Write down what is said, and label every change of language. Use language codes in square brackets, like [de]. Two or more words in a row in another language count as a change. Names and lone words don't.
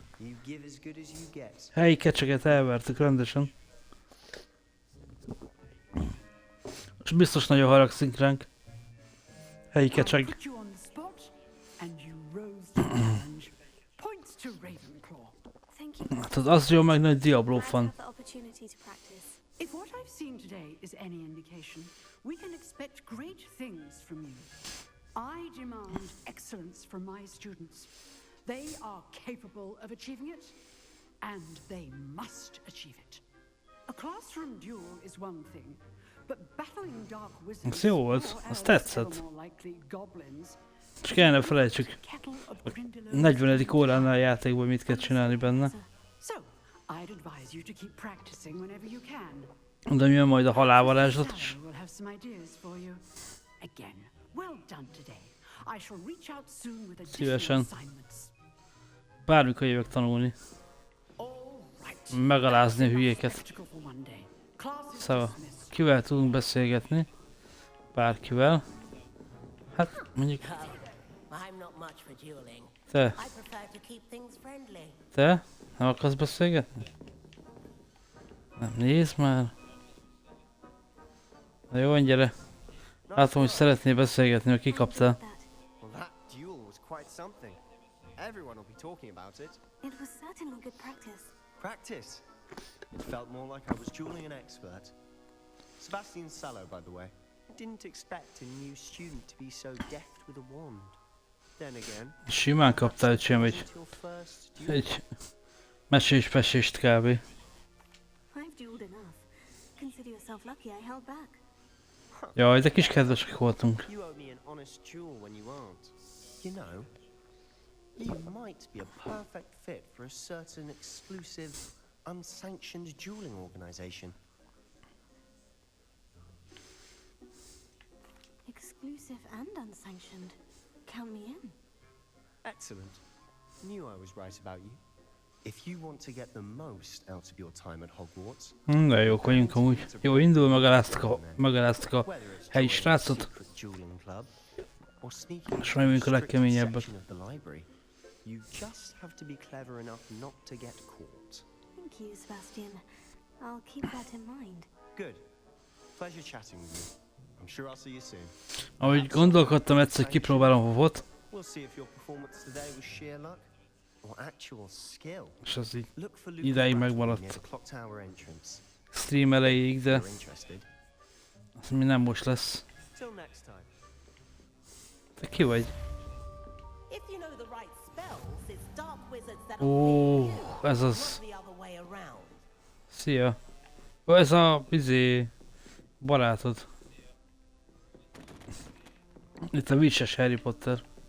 [hu] Helyi kecseket elvertük rendesen. És biztos nagyon haragszik ránk. Helyi kecseg. Hát az jó meg nagy Diablo fan. [en] Have the opportunity to practice. If what seen today is any indication, we can expect great things from you. I demand excellence from my students. They are capable of achieving it, and they must achieve it. A classroom duel is one thing, but battling dark wizards [hu] Ez jó volt, [en] or [hu] az [en] else [hu] tetszett. [en] ever more likely goblins. [hu] És kell ne felejtsük, 40. óránál a játékban mit kell csinálni benne. [en] So, I'd advise you to keep practicing whenever you can. [hu] De mi majd a halálvarázslat is? [en] We'll have some ideas for you. Again, well done today. I shall reach out soon with additional [hu] Szívesen. [en] assignments. [hu] Bármikor jövök tanulni. Megalázni a hülyéket. Szóval, kivel tudunk beszélgetni? Bárkivel. Hát, mondjuk... Te. Te? Nem akarsz beszélgetni? Nem, nézd már. Na jó, gyere. Látom, hogy szeretnél beszélgetni, mert kikaptál. [en] Well, that duel was quite something. Everyone will be talking about it. It was certainly good practice. Practice? It felt more like I was dueling an expert. Sebastian Sallow, by the way. I didn't expect a new student to be so deft with a wand. Then again... [hu] Simán kaptál, öcsém, egy mesés-pesést kb. [en] I've dueled enough. Consider yourself lucky I held back. [hu] Jaj, de kis kedvesek voltunk. [en] You owe me an honest duel when you aren't. You know, you might be a perfect fit for a certain exclusive, unsanctioned dueling organization. Exclusive and unsanctioned. Count me in. Excellent. Knew I was right about you. If you want to get the most out of your time at Hogwarts... [hu] De jók vagyunk amúgy. Jó, indul, megaláztuk a helyi srácot. És majd mondjuk a legkeményebbek. [en] You just have to be clever enough not to get caught. Thank you, Sebastian. I'll keep that in mind. Good. Pleasure chatting with you. I'm sure I'll see you soon. [hu] Ahogy gondolkodtam, egyszer kipróbálom Hovot. [en] We'll see if your performance today was sheer luck or actual skill. [hu] És az így ideig megmaradt. [en] Clock Tower entrance. [hu] Stream elejéig, de az mi nem most lesz. [en] Till next time. [hu] Te ki vagy? Ó, ez az. Szia. Ó, ez a barátod. Itt a vicces Harry Potter.